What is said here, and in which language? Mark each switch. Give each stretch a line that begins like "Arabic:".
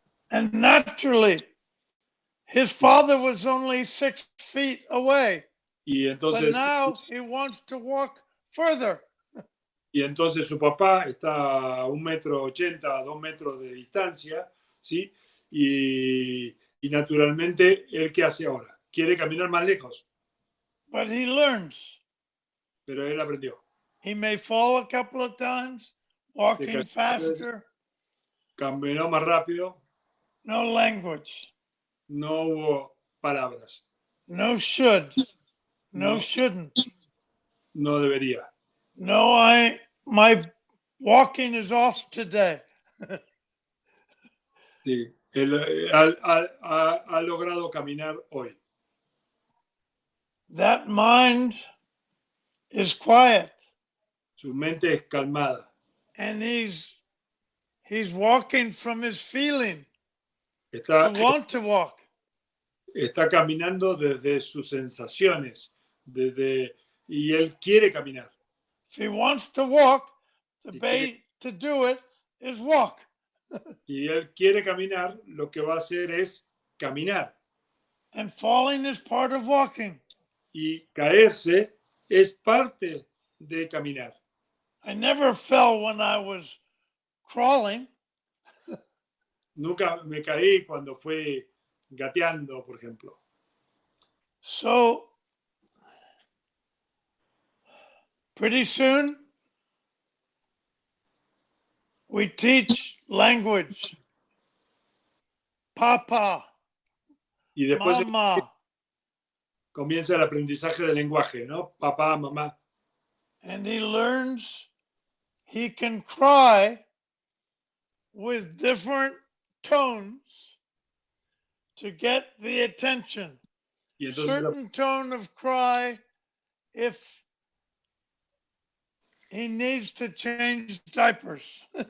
English: And naturally, his father was only 6 feet away.
Spanish: Y
English: But
Spanish: entonces,
English: now he wants to walk further.
Spanish: y entonces su papá está a 1,80 m, a 2 metros de distancia, ¿sí? Y naturalmente, ¿él qué hace ahora? Quiere caminar más lejos.
English: But he learns.
Spanish: Pero él aprendió.
English: He may fall a couple of times, walking faster.
Spanish: Caminó más rápido.
English: No language.
Spanish: No hubo palabras.
English: No should. No shouldn't.
Spanish: No debería.
English: No, my walking is off today.
Spanish: Sí, él ha logrado caminar hoy.
English: That mind is quiet.
Spanish: Su mente es calmada.
English: And he's walking from his feeling
Spanish: Está,
English: to want to walk.
Spanish: Está caminando desde sus sensaciones, y él quiere caminar.
English: If he wants to walk, the way to do it is walk.
Spanish: Si él quiere caminar, lo que va a hacer es caminar.
English: And falling is part of walking.
Spanish: Y caerse es parte de caminar.
English: I never fell when I was crawling.
Spanish: Nunca me caí cuando fui gateando, por ejemplo.
English: So, pretty soon, we teach language. Papa,
Spanish: Y después
English: mama.
Spanish: comienza el aprendizaje del lenguaje, ¿no? Papá, mamá.
English: And he learns he can cry with different tones to get the attention.
Spanish: Y entonces
English: Certain tone of cry if he needs to change diapers.